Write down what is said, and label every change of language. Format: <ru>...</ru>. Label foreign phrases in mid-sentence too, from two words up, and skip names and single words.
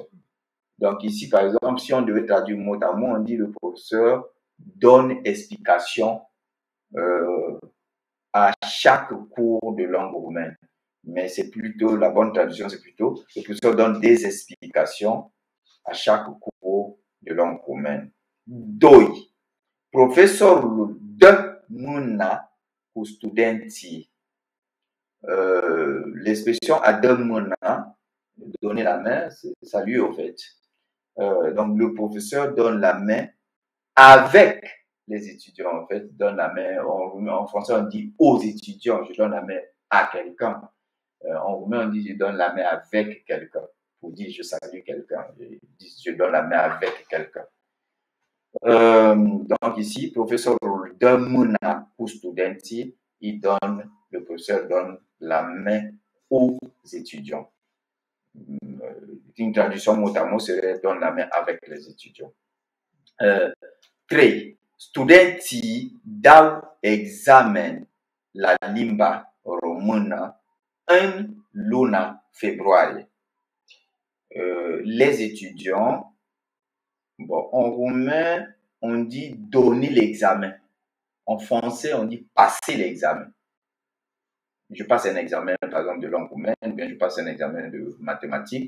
<fr>Donc ici, par exemple, si on devait traduire mot à mot, on dit le professeur donne explication à chaque cours de langue roumaine. Mais c'est plutôt, la bonne traduction, c'est plutôt, le professeur donne des explications à chaque cours de langue roumaine. 2.</fr> <ro>Profesorul dă mâna cu studenții.</ro> <fr>L'expression</fr> <ro>a dă mâna,</ro> <fr>donner la main, c'est saluer au fait. Donc le professeur donne la main avec les étudiants, en fait, donne la main. En français, on dit aux étudiants, je donne la main à quelqu'un. En roumain, on dit je donne la main avec quelqu'un. Pour dire je salue quelqu'un, je donne la main avec quelqu'un. Donc ici,</fr> <ro>professorul dă mâna cu studenții,</ro> <fr>le professeur donne la main aux étudiants. Une traduction mot à mot serait donne la main avec les étudiants. 3.</fr> <ro>Studenții dau examen la limba română în luna februarie.</ro> <fr>Les étudiants, bon, en roumain, on dit donner l'examen. En français, on dit passer l'examen. Je passe un examen, par exemple, de langue roumaine, bien je passe un examen de mathématiques.</fr>